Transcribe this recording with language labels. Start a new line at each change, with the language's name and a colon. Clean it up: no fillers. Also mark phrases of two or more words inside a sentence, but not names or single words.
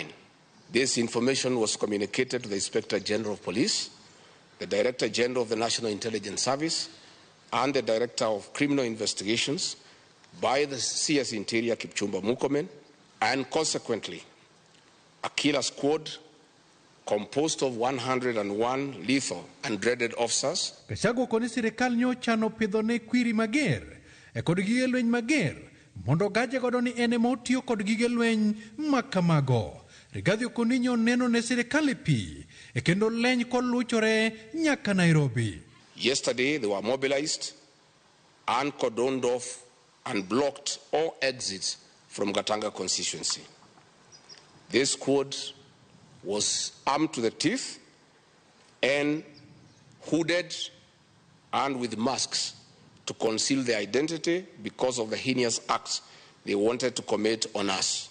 English: This information was communicated to the Inspector General of Police, the Director General of the National Intelligence Service, and the Director of Criminal Investigations by the CS Interior Kipchumba Murkomen, and consequently, a killer squad composed of 101 lethal and dreaded officers.
Luo (Kenya and Tanzania): Gachagua koni sirkal nyocha nopidhone kwiri mager kod gige lweny mager mondo gaje godo ni ene motiyo kod gige lweny makamago. Rigathi okoni neno ne sirkal pi kendo leny koluchore nyaka Nairobi.
English: Yesterday they were mobilized and cordoned off and blocked all exits from Gatanga constituency. This squad was armed to the teeth and hooded and with masks to conceal their identity because of the heinous acts they wanted to commit on us.